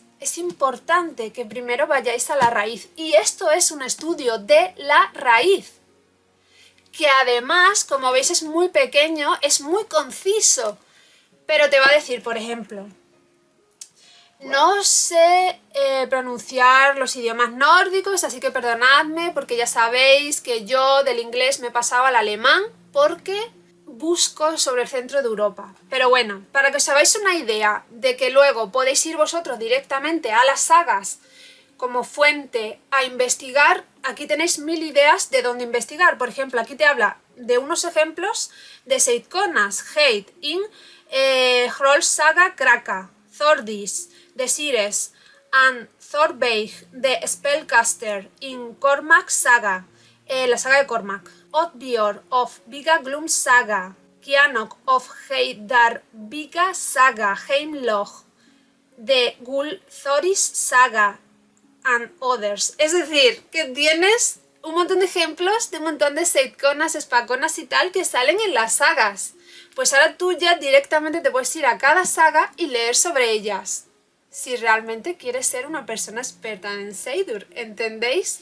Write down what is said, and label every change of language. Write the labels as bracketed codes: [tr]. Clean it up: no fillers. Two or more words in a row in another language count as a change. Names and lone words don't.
[es] Es importante que primero vayáis a la raíz, y esto es un estudio de la raíz, que además, como veis, es muy pequeño, es muy conciso, pero te va a decir, por ejemplo, no sé pronunciar los idiomas nórdicos, así que perdonadme, porque ya sabéis que yo del inglés me pasaba al alemán, porque busco sobre el centro de Europa. Pero bueno, para que os hagáis una idea de que luego podéis ir vosotros directamente a las sagas como fuente a investigar, aquí tenéis 1000 ideas de dónde investigar. Por ejemplo, aquí te habla de unos ejemplos de Seidkonas, Heid, in Hrolls Saga Kraka, Thordis, de Sires, and Thorbeig, de Spellcaster, in Cormac Saga, la saga de Cormac, Oddbjörn of Viga Glum Saga, Kianok of Heidar Viga Saga, Heimloch, de Gulthoris Saga, [en] and others. [es] Es decir, que tienes un montón de ejemplos de un montón de Seidkonas, Spakonas y tal que salen en las sagas. Pues ahora tú ya directamente te puedes ir a cada saga y leer sobre ellas, si realmente quieres ser una persona experta en Seidur, ¿entendéis?